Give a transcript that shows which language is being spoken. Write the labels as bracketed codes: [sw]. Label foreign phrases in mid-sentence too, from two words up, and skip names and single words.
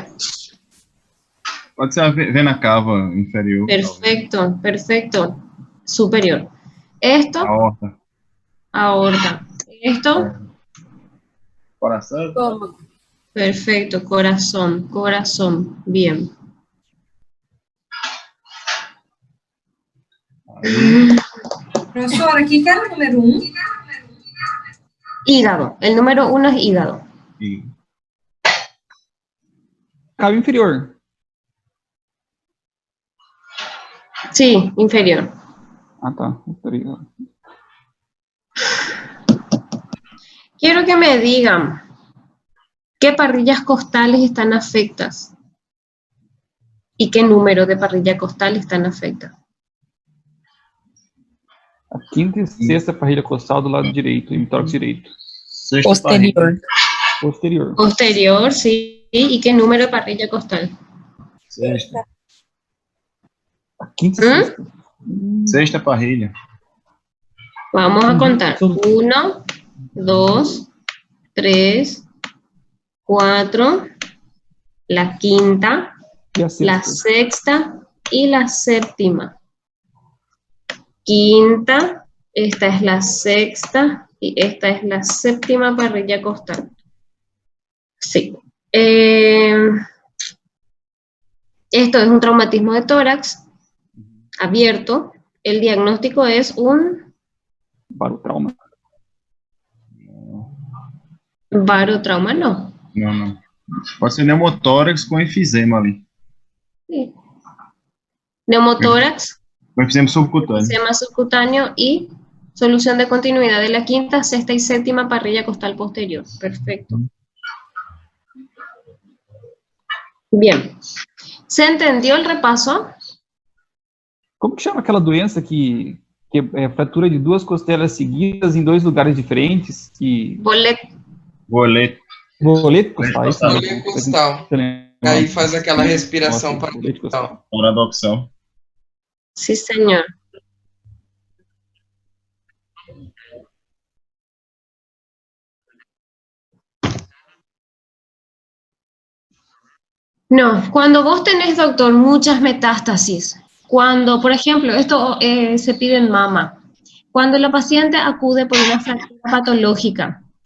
[pt] Pode ser a vena cava inferior. [es] Perfecto, perfecto. Superior. Esto, Aorta. aorta. Esto, [pt] Coração. Estômago. [es] perfecto. Corazón, corazón. Bien. [pt] Professora, aqui que era o número 1? [es] Hígado. El número 1 es hígado. [pt] E Cabo inferior. [es] Sí, inferior. [pt] Ah, tá. Inferior. [es] Quiero que me digan qué parrillas costales están afectas y qué número de parrilla costal están afectas. [pt] A quinta e sexta parrilha costal do lado direito, hemitórax direito. sexta Posterior. Posterior. [es] Posterior, sí. ¿Y qué número de parrilla costal? Sexta. [pt] A quinta e sexta. Sexta parrilha. [es] Vamos a contar. 1, 2, 3, 4, la quinta, [pt] E a [es] la sexta. sexta y la séptima. Quinta, esta es la sexta y esta es la séptima parrilla costal. Sí. Esto es un traumatismo de tórax abierto. El diagnóstico es un Barotrauma. barotrauma, no. [pt] Não. Pode ser pneumotórax com enfisema ali. [es] Sí. Neumotórax, [pt] Com enfisema subcutâneo. [es] sistema subcutáneo y solución de continuidad de la quinta, sexta y séptima parrilla costal posterior. Perfecto. Bien. ¿Se entendió el repaso? [pt] Como que chama aquela doença que é fratura de 2 costelas seguidas em 2 lugares diferentes? Que Bolet. Boleto. Boleto costal, isso Boleto mesmo. Boleto costal. Excelente. Aí faz aquela respiração Nossa, boleto paradoxal. Paradoxal. [es] Sí, señor. No, cuando vos tenés, doctor, muchas metástasis, cuando, por ejemplo, esto se pide en mama, cuando la paciente acude por una fractura patológica,